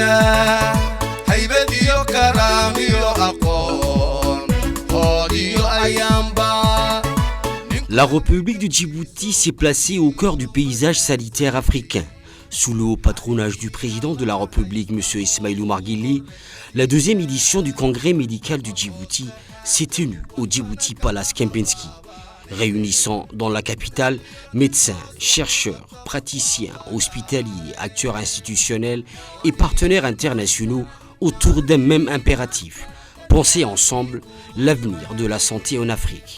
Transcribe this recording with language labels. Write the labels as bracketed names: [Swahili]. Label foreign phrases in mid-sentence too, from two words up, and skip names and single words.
[Somali] haybad iyo karaam iyo aqoon hood iyo ayaanba. [French] La République de Djibouti s'est placée au cœur du paysage sanitaire africain. Sous le haut patronage du président de la République, M. Ismaïl Omar Guelleh, la deuxième édition du Congrès médical du Djibouti s'est tenue au Djibouti Palace Kempinski, réunissant dans la capitale médecins, chercheurs, praticiens, hospitaliers, acteurs institutionnels et partenaires internationaux autour d'un même impératif: penser ensemble l'avenir de la santé en Afrique.